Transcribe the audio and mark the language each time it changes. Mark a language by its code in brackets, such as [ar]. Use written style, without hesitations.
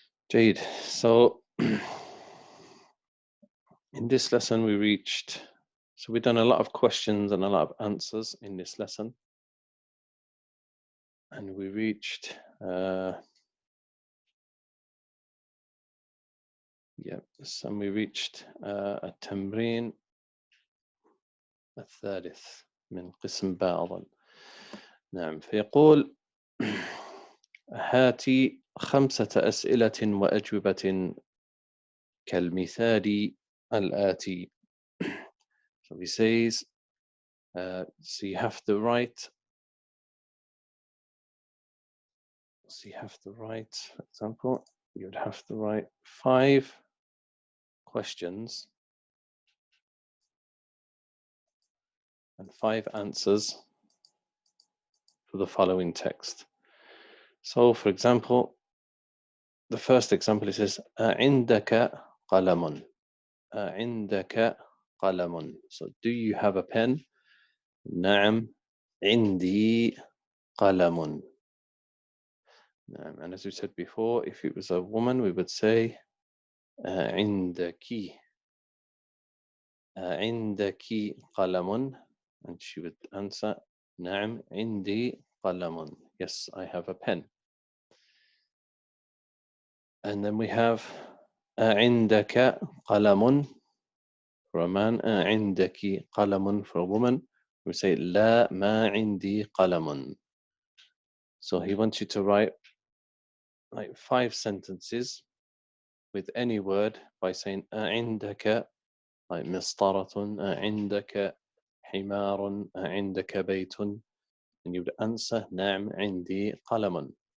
[en] Jade. So in this lesson we've done a lot of questions and a lot of answers in this lesson, and we reached [ar] التمرين الثالث من قسم باء أظن. نعم. فيقول هاتي 5 أسئلة وأجوبة كالمثال الآتي. [en] So he says, so you have to write, for example, you would have to write 5 questions and 5 answers for the following text. So, for example, the first example, it says, [ar] عندك قلم. عندك قلم. [en] So, do you have a pen? [ar] نعم عندي قلم. [en] And as we said before, if it was a woman, we would say عندك. [ar] عندك قلم, [en] and she would answer [ar] نعم عندي قلم. [en] Yes, I have a pen. And then we have [ar] عندك قلم [en] for a man, عندك قلم for a woman. We say [ar] لا ما عندي قلم. [en] So he wants you to write like 5 sentences with any word by saying عندك, like مسطرة, [ar] عندك حمار, عندك بيت, [en] and you would answer [ar] نعم عندي قلم.